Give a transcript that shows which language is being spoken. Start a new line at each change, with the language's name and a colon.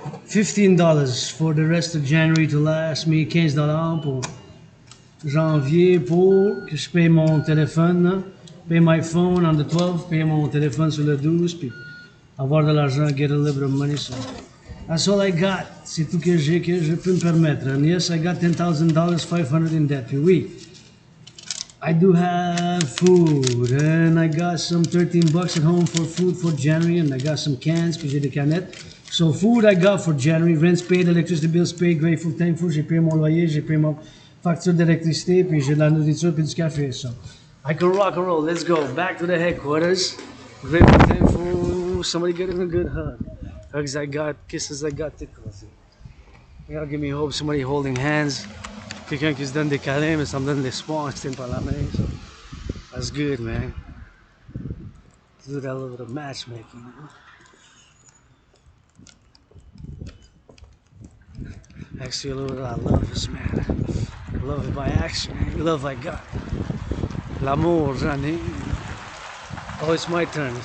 English: $15 for the rest of January to last me $15 pour
French: janvier pour que je paye mon téléphone,
English: pay my phone on the 12th,
French: payer mon téléphone sur le 12, puis avoir de l'argent,
English: get a little bit of money. So that's all I got.
French: C'est tout que j'ai que je peux me permettre.
English: And yes, I got $10,000, 500 in debt. Puis oui, I do have food, and I got some $13 at home for food for January, and I got some cans,
French: puis j'ai des canettes.
English: So food I got for January, rent's paid, electricity bills paid, grateful, thankful,
French: j'ai payé mon loyer, j'ai payé mon facture d'électricité, puis j'ai de la nourriture, puis du café.
English: So I can rock and roll. Let's go. Back to the headquarters. Grateful, thankful, somebody getting a good hug. Hugs I got, kisses I got, tickles. You gotta give me hope, somebody holding hands.
French: Quelqu'un qui se donne des câlins, mais ça me donne l'espoir, on se tient par la main.
English: So that's good, man. Do that little bit of matchmaking, you know? Actually, a little bit of love is, man. Love by action, love I got.
French: L'amour, j'en ai.
English: Oh, it's my turn.